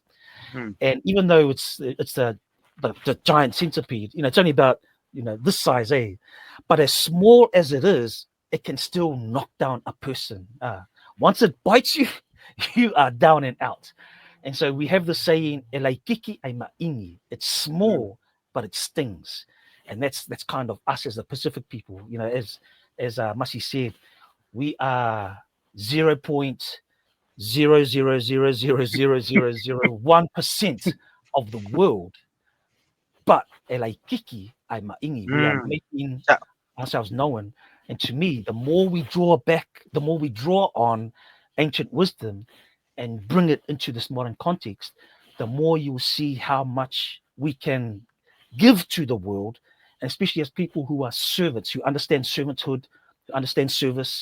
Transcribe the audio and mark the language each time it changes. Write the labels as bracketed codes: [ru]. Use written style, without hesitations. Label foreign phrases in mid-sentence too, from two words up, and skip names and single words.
[en] And even though it's the giant centipede, it's only about this size, but as small as it is, it can still knock down a person. Once it bites you, you are down and out. And so we have the saying, [to] "Elaikiki ai ma'ingi." [en] It's small, but it stings. And that's kind of us as the Pacific people. As Masi said, we are 0.000000001% of the world. [to] But elaikiki ai ma'ingi, [en] we are making ourselves known. And to me, the more we draw back, the more we draw on ancient wisdom and bring it into this modern context, the more you will see how much we can give to the world, and especially as people who are servants, who understand servanthood, who understand service.